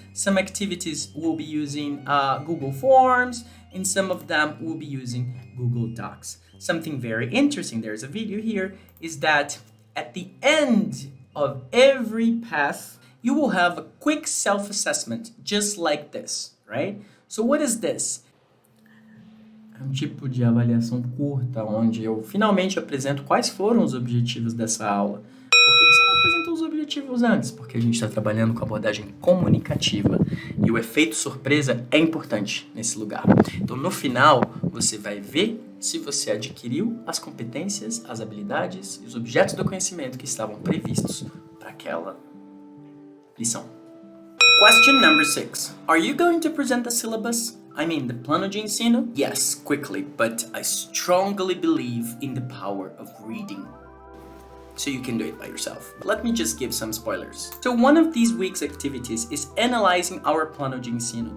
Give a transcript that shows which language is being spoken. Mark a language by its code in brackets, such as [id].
[en] Some activities will be using Google Forms, and some of them will be using Google Docs. Something very interesting, there's a video here, is that at the end of every path, you will have a quick self-assessment, just like this, right? So what is this? [pt] É um tipo de avaliação curta, onde eu finalmente apresento quais foram os objetivos dessa aula. Por que você não apresentou os objetivos antes? Porque a gente está trabalhando com abordagem comunicativa e o efeito surpresa é importante nesse lugar. Então, no final, você vai ver se você adquiriu as competências, as habilidades e os objetos do conhecimento que estavam previstos para aquela lição. [en] Question number 6. Are you going to present the syllabus? I mean, the plano de ensino? Yes, quickly, but I strongly believe in the power of reading. So you can do it by yourself. Let me just give some spoilers. So one of these week's activities is analyzing our plano de ensino.